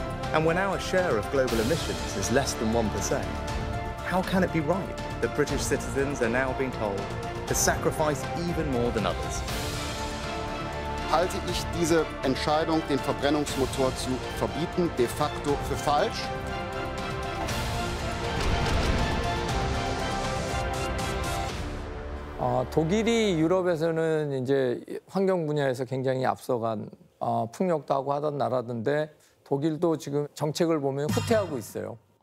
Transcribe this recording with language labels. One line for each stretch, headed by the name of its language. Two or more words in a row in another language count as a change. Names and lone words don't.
English: And when our share of global emissions is less than 1%, how can it be right that British citizens are now being told to sacrifice even more than others?
German: Halte ich diese Entscheidung, den Verbrennungsmotor zu verbieten, de facto für falsch.
Korean: 독일이 유럽에서는 이제 환경 분야에서 굉장히 앞서간 풍력도 하고 하던 나라던데 독일도 지금 정책을 보면 후퇴하고 있어요.